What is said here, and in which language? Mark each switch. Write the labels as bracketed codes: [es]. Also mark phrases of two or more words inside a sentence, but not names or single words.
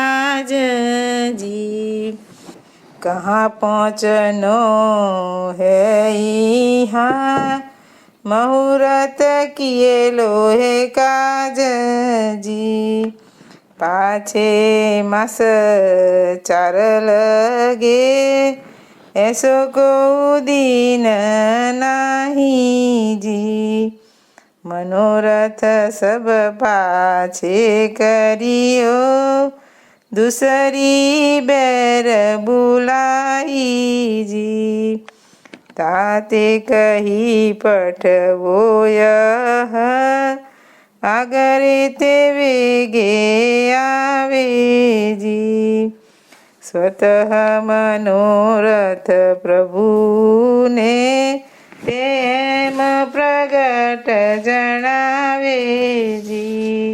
[bra] राजजी कहा पहोंचनो हे इहा मुहूर्त कियेलो हे काजजी पाछे मास 4 लगे एसो को दीन नहीं जी मनोरथ सब पाछे कर्यो दूसरी बैर बुलाई जी। ताते कही पठवो यह आगरे ते वेगे आवे जी। [gu] સ્વતઃ મનોરથ પ્રભુને તેમ પ્રગટ જણાવે જી।